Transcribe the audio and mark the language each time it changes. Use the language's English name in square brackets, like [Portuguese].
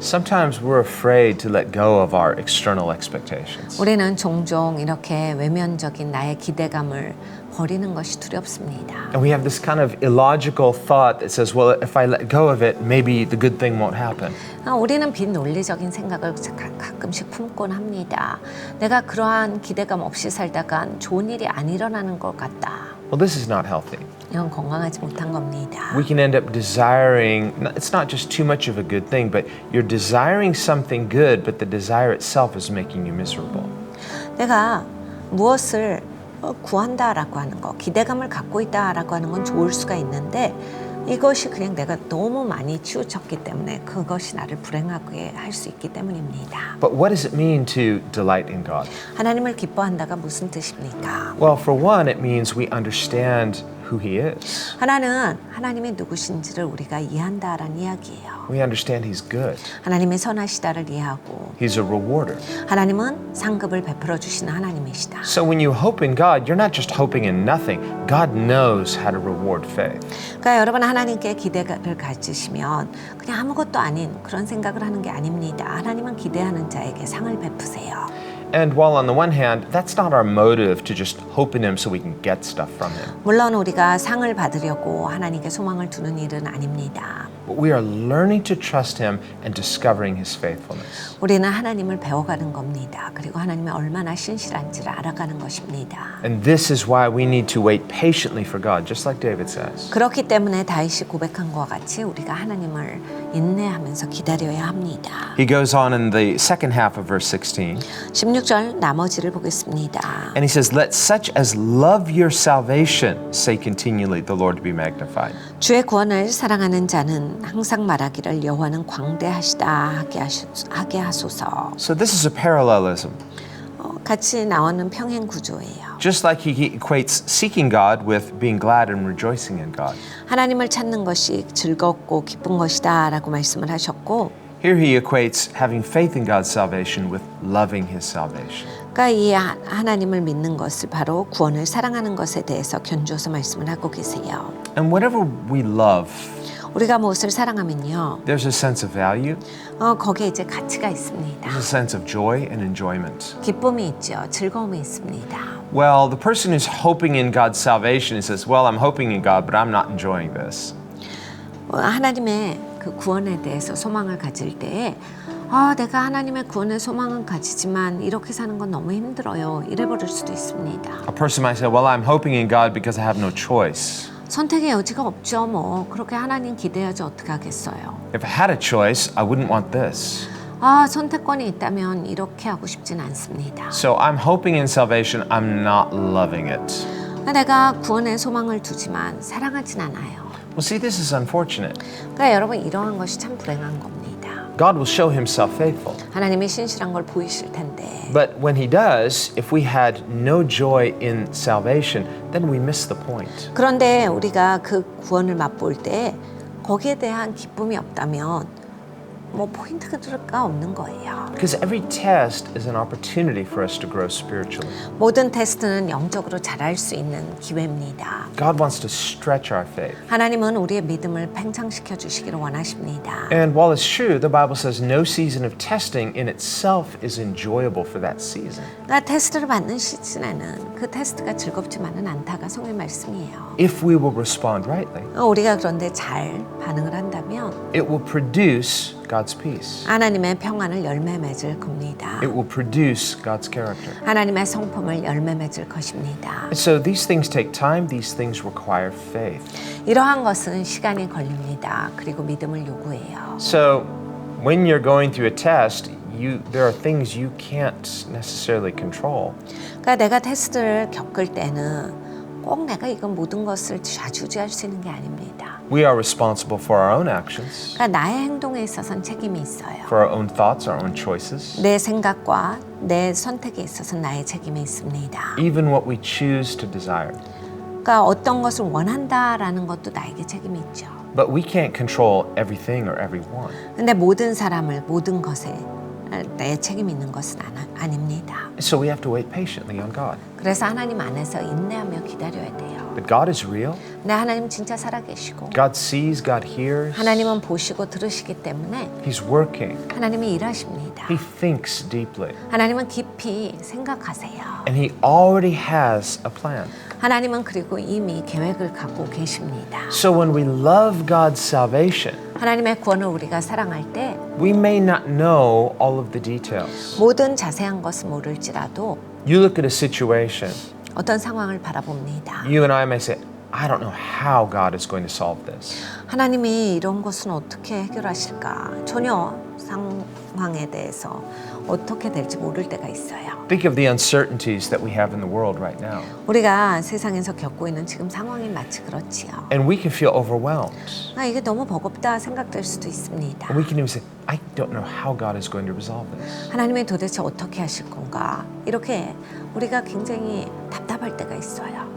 [English] Sometimes we're afraid to let go of our external expectations. [Korean] 우리는 종종 이렇게 외면적인 나의 기대감을 버리는 것이 두렵습니다. [English] And we have this kind of illogical thought that says, well, if I let go of it, maybe the good thing won't happen. [Korean] 우리는 비논리적인 생각을 가끔씩 품곤 합니다. 내가 그러한 기대감 없이 살다간 좋은 일이 안 일어나는 것 같다. [English] Well, this is not healthy. [Korean] 이건 건강하지 못한 겁니다. [English] We can end up desiring, it's not just too much of a good thing, but you're desiring something good, but the desire itself is making you miserable. [Korean] 내가 무엇을 구한다라고 하는 거, 기대감을 갖고 있다라고 하는 건 좋을 수가 있는데 이것이 그냥 내가 너무 많이 치우쳤기 때문에 그것이 나를 불행하게 할 수 있기 때문입니다. [English] But what does it mean to delight in God? [Korean] 하나님을 기뻐한다가 무슨 뜻입니까? [English] Well, for one, it means we understand who He is. [Korean] 하나님이 누구신지를 우리가 이해한다라는 이야기예요. [English] We understand He's good. [Korean] 하나님의 선하시다를 이해하고 [English] He's a rewarder. [Korean] 하나님은 상급을 베풀어 주시는 하나님이시다. [English] So when you hope in God, you're not just hoping in nothing. God knows how to reward faith. [Korean] 그러니까 여러분 하나님께 기대를 가지시면 그냥 아무것도 아닌 그런 생각을 하는 게 아닙니다. 하나님은 기대하는 자에게 상을 베푸세요. [English] And while on the one hand, that's not our motive to just hope in Him so we can get stuff from Him. [Korean] 물론 우리가 상을 받으려고 하나님께 소망을 두는 일은 아닙니다. [English] But we are learning to trust Him and discovering His faithfulness. [Korean] 우리는 하나님을 배워가는 겁니다. 그리고 하나님이 얼마나 신실한지를 알아가는 것입니다. [English] And this is why we need to wait patiently for God, just like David says. [Korean] 그렇기 때문에 다윗이 고백한 것과 같이 우리가 하나님을 인내하면서 기다려야 합니다. [English] He goes on in the second half of verse 16. [Korean] 16절 나머지를 보겠습니다. [English] And he says, let such as love your salvation say continually, the Lord be magnified. [Korean] 주의 구원을 사랑하는 자는 항상 말하기를 여호와는 광대하시다 하게 하소서. [English] So this is a parallelism. [Korean] 같이 나오는 평행 구조예요. [English] Just like he equates seeking God with being glad and rejoicing in God. [Korean] 하나님을 찾는 것이 즐겁고 기쁜 것이다 라고 말씀을 하셨고 [English] Here he equates having faith in God's salvation with loving His salvation. [Korean] 그러니까 이 하나님을 믿는 것을 바로 구원을 사랑하는 것에 대해서 견주어서 말씀을 하고 계세요. [English] And whatever we love, [Korean] 우리가 무엇을 사랑하면요. [English] there's a sense of value, [Korean] 거기에 이제 가치가 있습니다. [English] there's a sense of joy and enjoyment. [Korean] 기쁨이 있죠. 즐거움이 있습니다. [English] Well, the person who's hoping in God's salvation, he says, well, I'm hoping in God, but I'm not enjoying this. [Korean] 하나님의 그 구원에 대해서 소망을 가질 때에 내가 하나님의 구원에 소망은 가지지만 이렇게 사는 건 너무 힘들어요. 이래버릴 수도 있습니다. [English] A person might say, well, I'm hoping in God because I have no choice. [Korean] 선택의 여지가 없죠. 뭐 그렇게 하나님 기대하지 어떻게 하겠어요. [English] If I had a choice, I wouldn't want this. [Korean] 선택권이 있다면 이렇게 하고 싶진 않습니다. [English] So I'm hoping in salvation, I'm not loving it. [Korean] 내가 구원에 소망을 두지만 사랑하진 않아요. [English] Well, see, this is unfortunate. [Korean] 그러니까 여러분 이러한 것이 참 불행한 겁니다. [English] God will show Himself faithful. [Korean] 하나님이 신실한 걸 보이실 텐데 [English] But when He does, if we had no joy in salvation, then we miss the point. [Korean] 그런데 우리가 그 구원을 맛볼 때 거기에 대한 기쁨이 없다면 뭐 포인트가 없는 거예요. [English] Because every test is an opportunity for us to grow spiritually. [Korean] 모든 테스트는 영적으로 자랄 수 있는 기회입니다. [English] God wants to stretch our faith. [Korean] 하나님은 우리의 믿음을 팽창시켜 주시기를 원하십니다. [English] And while it's true, the Bible says no season of testing in itself is enjoyable for that season. [Korean] 그러니까 테스트를 받는 시즌에는 그 테스트가 즐겁지만은 않다가 성의 말씀이에요. [English] If we will respond rightly, [Korean] 우리가 그런데 잘 반응을 한다면 [English] it will produce God's peace. [Korean] 하나님의 평안을 열매 맺을 겁니다. [English] It will produce God's character. [Korean] 하나님의 성품을 열매 맺을 것입니다. [English] And so these things take time, these things require faith. [Korean] 이러한 것은 시간이 걸립니다. 그리고 믿음을 요구해요. [English] So when you're going through a test, there are things you can't necessarily control. [Korean] 그러니까 내가 테스트를 겪을 때는 꼭 내가 이건 모든 것을 좌지우지할 수 있는 게 아닙니다. [English] We are responsible for our own actions, [Korean] 그러니까 나의 행동에 있어서는 책임이 있어요. [English] for our own thoughts, our own choices, [Korean] 내 생각과 내 선택에 있어서 나의 책임이 있습니다. [English] even what we choose to desire. [Korean] 그러니까 어떤 것을 원한다라는 것도 나에게 책임이 있죠. [English] But we can't control everything or everyone. [Korean] 근데 모든 사람을 모든 것에 내 책임이 있는 것은 아닙니다. [English] So we have to wait patiently on God. [Korean] 그래서 하나님 안에서 인내하며 기다려야 돼요. [English] But God is real. [Korean] 네, 하나님 진짜 살아계시고 [English] God sees, God hears. [Korean] 하나님은 보시고 들으시기 때문에 [English] He's working. [Korean] 하나님이 일하십니다. [English] He thinks deeply. [Korean] 하나님은 깊이 생각하세요. [English] And He already has a plan. [Korean] 하나님은 그리고 이미 계획을 갖고 계십니다. [English] So when we love God's salvation, [Korean] 하나님의 구원을 우리가 사랑할 때 [English] we may not know all of the details. [Korean] 모든 자세한 것을 모를지라도 [English] You look at a situation, [Korean] 어떤 상황을 바라봅니다. [English] you and I may say, I don't know how God is going to solve this. [Korean] 하나님이 이런 것은 어떻게 해결하실까? 전혀 상황에 대해서 어떻게 될지 모를 때가 있어요. [English] Think of the uncertainties that we have in the world right now. [Korean] 우리가 세상에서 겪고 있는 지금 상황이 마치 그렇지요. [English] And we can feel overwhelmed. [Korean] 이게 너무 버겁다 생각될 수도 있습니다. [English] And we can even say, I don't know how God is going to resolve this. [Korean] 하나님이 도대체 어떻게 하실 건가? 이렇게 우리가 굉장히 답답할 때가 있어요.